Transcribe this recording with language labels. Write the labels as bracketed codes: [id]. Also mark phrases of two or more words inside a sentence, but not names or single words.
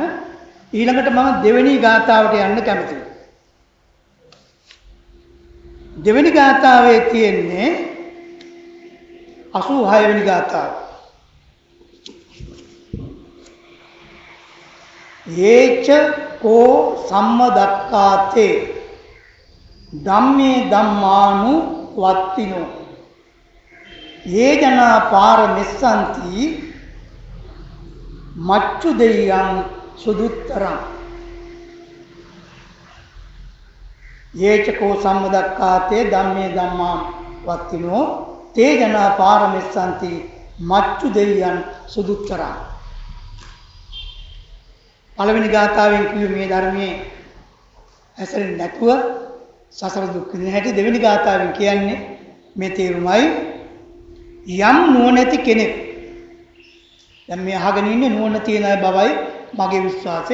[si] ඊළඟට මම දෙවෙනි ගාථාවට යන්න කැමතියි. දෙවෙනි ගාථාවේ තියෙන්නේ 86 වෙනි ගාථාව. [pi] යේච කෝ සම්මදක්ඛාතේ ධම්මේ ධම්මානු වත්තිනෝ යේ ජනා පාරමෙස්සන්ති මච්චු දෙයයන් සුදුත්තරං. යේච කෝ සම්මදක්ඛාතේ ධම්මේ ධම්මානු වත්තිනෝ තේ ජනා පාරමෙස්සන්ති මච්චු දෙයයන් සුදුත්තරං. [si] පළවෙනි ගාථාවෙන් කිව්වේ මේ ධර්මයේ ඇසෙන්නේ නැතුව සසර දුක් විඳින හැටි. දෙවෙනි ගාථාවෙන් කියන්නේ මේ තේරුමයි. යම් නුවණැති කෙනෙක්, දැන් මේ අහගෙන ඉන්නේ නුවණ තියෙන අය බවයි මගේ විශ්වාසය.